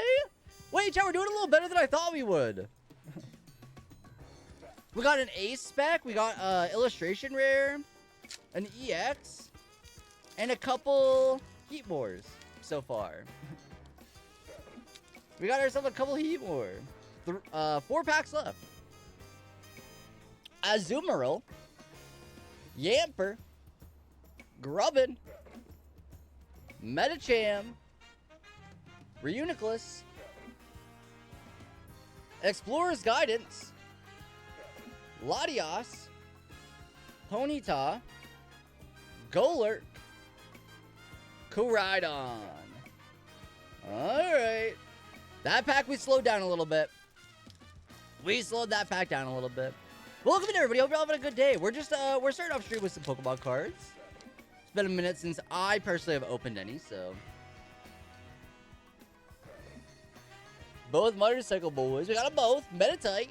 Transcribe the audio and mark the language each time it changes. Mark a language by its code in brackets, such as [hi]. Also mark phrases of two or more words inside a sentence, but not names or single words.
[en] Wait, chat, we're doing a little better than I thought we would. We got an A-Spec, we got Illustration Rare, an EX, and a couple Heatmores so far. We got ourselves a couple Heatmore. 4 packs left. Azumarill, Yamper, Grubbin, Medicham, Reuniclus, Explorer's Guidance, Latias, Ponyta, Golurk, Koraidon. Alright. That pack we slowed down a little bit. We slowed that pack down a little bit. Welcome in, everybody. Hope you're all having a good day. We're just we're starting off stream with some Pokemon cards. It's been a minute since I personally have opened any, so. Both Motorcycle Boys. We got them both. Meditite.